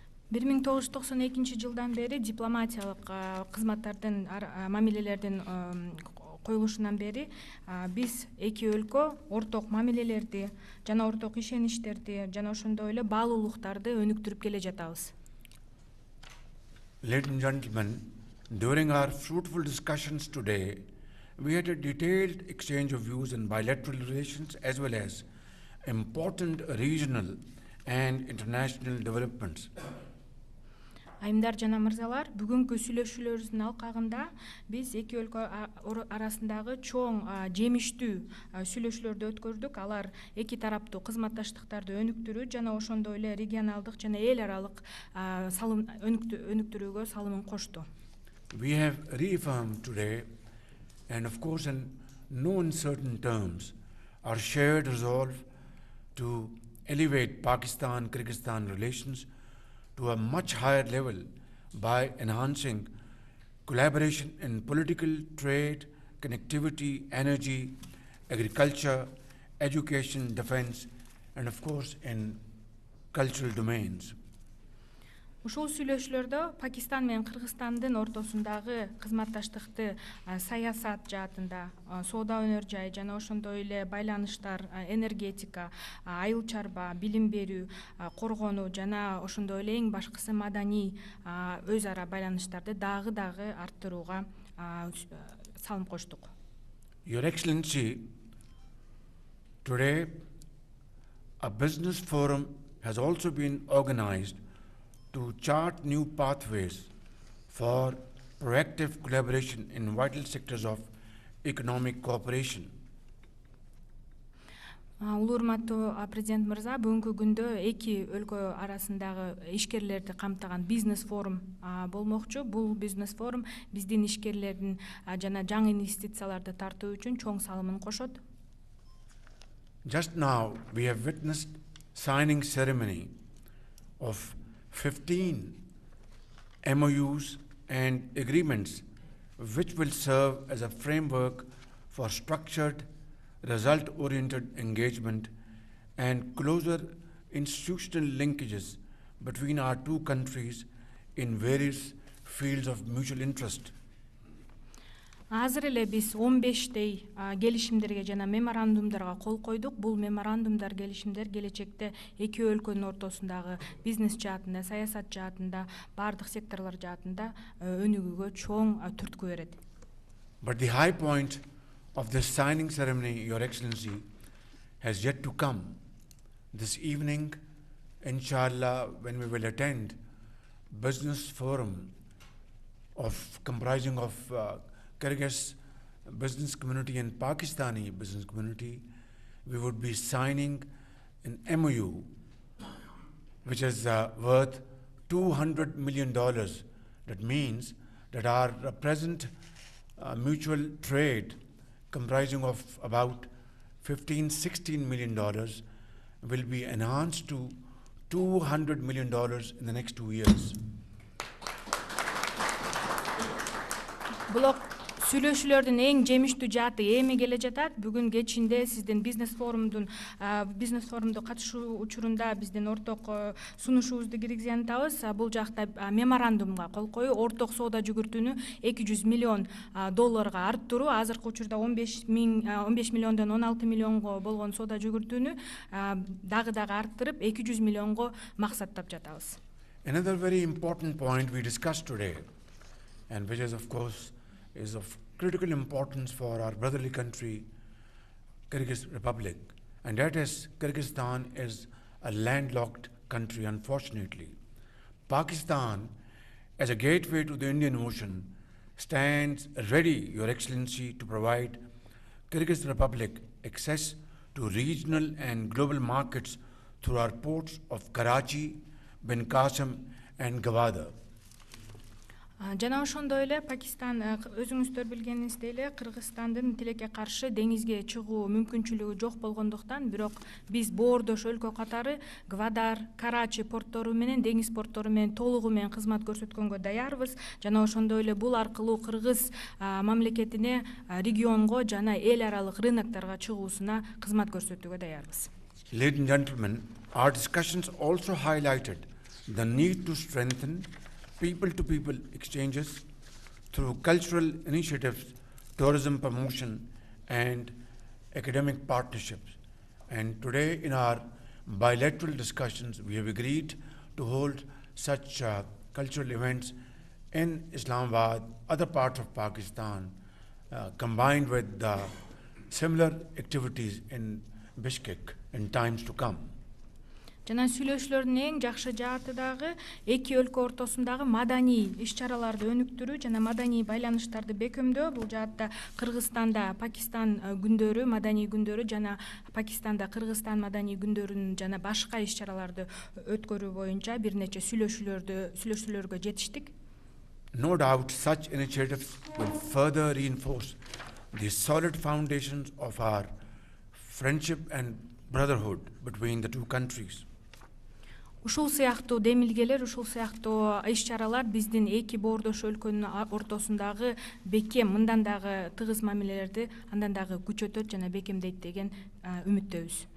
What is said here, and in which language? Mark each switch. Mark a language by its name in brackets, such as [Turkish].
[Kyrgyz] 1992 жылдан бери дипломатиялык кызматтардын мамилелердин коюлушунан бери биз эки өлкө орток мамилелерди жана орток ишеничтерди жана ошондой эле баалуулуктарды өнүктүрүп келе жатабыз. [English] Ladies and gentlemen, during our fruitful discussions today, we had a detailed exchange of views in bilateral relations as well as important regional and international developments. [Kyrgyz] Айымдар жана мырзалар, бүгүнкү сүйлөшүүлөрүбүздүн алкагында биз эки өлкө арасындагы чоң жемиштүү сүйлөшүүлөрдү өткөрдүк. Алар эки тараптуу кызматташтыктарды өнүктүрүү жана ошондой эле регионалдык жана эл аралык өнүктүрүүгө салымын кошту. [English] We have reaffirmed today, and of course in no uncertain terms, our shared resolve to elevate Pakistan-Kyrgyzstan relations to a much higher level by enhancing collaboration in political, trade, connectivity, energy, agriculture, education, defense, and of course in cultural domains. [Kyrgyz] Ушул сүйлөшүүлөрдө Пакистан менен Кыргызстандын ортосундагы кызматташтыкты саясат жаатында, соода өнөр жай жана ошондой эле байланыштар, энергетика, айыл чарба, билим берүү, коргонуу жана ошондой эле эң башкысы маданий өз ара байланыштарды дагы арттырууга салым коштук. [English] Your Excellency, today a business forum has also been organized to chart new pathways for proactive collaboration in vital sectors of economic cooperation. [Kyrgyz] Улуу урматтуу президент мырза, бүгүнкү күндө эки өлкө арасындагы ишкерлерди камтыган бизнес форум болмокчу. Бул бизнес форум биздин ишкерлердин жана жаңы инвестицияларды тартуу үчүн чоң салымын кошот. [English] Just now we have witnessed signing ceremony of 15 MOUs and agreements which will serve as a framework for structured, result-oriented engagement and closer institutional linkages between our two countries in various fields of mutual interest. [Kyrgyz] Азыр эле биз 15 келишимдерге жана меморандумдарга кол койдук. Бул меморандумдар, келишимдер келечекте эки өлкөнүн ортосундагы бизнес жаатында, саясат жаатында, бардык секторлор жаатында өнүгүүгө чоң түрткү берет. [English] But the high point of this signing ceremony, Your Excellency, has yet to come. This evening, inshallah, when we will attend business forum comprising of Kyrgyz business community and Pakistani business community, we would be signing an MOU which is worth $200 million. That means that our present mutual trade comprising of about $15-16 million will be enhanced to $200 million in the next 2 years. [Kyrgyz] Сүйлөшүүлөрдүн эң жемиштүү жааты эми келе жатат. Бүгүн кечинде сиздин бизнес форумду катышуу учурунда биздин орток сунушубузду киргизе атабыз. Бул жакта меморандумга кол коюу, орток соода жүгүртүүнү $200 миллион арттыруу, азыркы учурда 15 миллиондон 16 миллионго болгон соода жүгүртүүнү дагы арттырып 200 миллионго максаттап жатабыз. [English] Another very important point we discussed today, and which is of course is of critical importance for our brotherly country, Kyrgyz Republic, and that is Kyrgyzstan is a landlocked country, unfortunately. Pakistan, as a gateway to the Indian Ocean, stands ready, Your Excellency, to provide Kyrgyz Republic access to regional and global markets through our ports of Karachi, Bin Qasim, and Gwadar. [Kyrgyz] Жана ошондой эле Пакистан, өзүңүздөр билгениңиздей эле, Кыргызстандын тилекке каршы деңизге чыгуу мүмкүнчүлүгү жок болгондуктан, бирок биз боордош өлкө катары Гвадар, Карачи порттору менен, деңиз порттору менен толугу менен кызмат көрсөткөнгө даярбыз. Жана ошондой эле бул аркылуу Кыргыз мамлекетине регионго жана эл аралык рынокторго чыгуусуна кызмат көрсөтүүгө даярбыз. [English] Ladies and gentlemen, our discussions also highlighted the need to strengthen people-to-people exchanges through cultural initiatives, tourism promotion, and academic partnerships. And today in our bilateral discussions, we have agreed to hold such cultural events in Islamabad, other parts of Pakistan, combined with similar activities in Bishkek in times to come. [Kyrgyz] Жана сүйлөшүүлөрдүн эң жакшы жааты дагы эки өлкө ортосундагы маданий иш-чараларды өнүктүрүү жана маданий байланыштарды бекемдөө. Бул жаатта Кыргызстанда Пакистан күндөрү, маданий күндөрү жана Пакистанда Кыргызстан маданий күндөрүн жана башка иш-чараларды өткөрүү боюнча бир нече сүйлөшүүлөргө жетиштик. [English] No doubt such initiatives will further reinforce the solid foundations of our friendship and brotherhood between the two countries. [Kyrgyz] Ушул сыяктуу демилгелер, ушул сыяктуу иш-чаралар биздин эки боордош өлкөнүн ортосундагы бекем, мындан дагы тыгыз мамилелерди андан дагы күчөтөт жана бекемдейт деген үмүттөбүз.